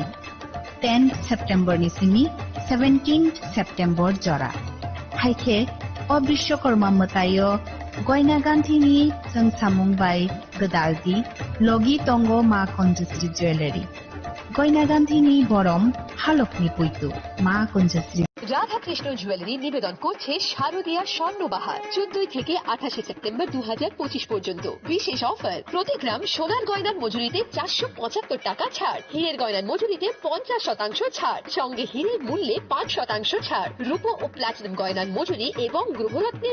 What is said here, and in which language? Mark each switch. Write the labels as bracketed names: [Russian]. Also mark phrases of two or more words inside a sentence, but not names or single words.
[Kok Borok] 10 September ni simi 17 September jora. Haike o Bishwakarma matayo Goina Gantini Sang Samungbai Gadaldi Logi Tongo Ma Conjusri Jewelry. Goina Gantini Borom Halokni Puitu Ma Conjusri [Bangla] রাধা কৃষ্ণ জুয়েলারি নিবেদন করছে শারদীয়া স্বর্ণবাহার 14 থেকে 28 সেপ্টেম্বর 2025 পর্যন্ত বিশেষ অফার প্রতি গ্রাম সোনার গয়নার মজুরিতে 475 টাকা ছাড় হীরের গয়নার মজুরিতে 50% ছাড় সঙ্গে হীরের মূল্যে 5% ছাড় রূপো ও প্লাটিনাম গয়নার মজুরি এবং গ্রহরত্নের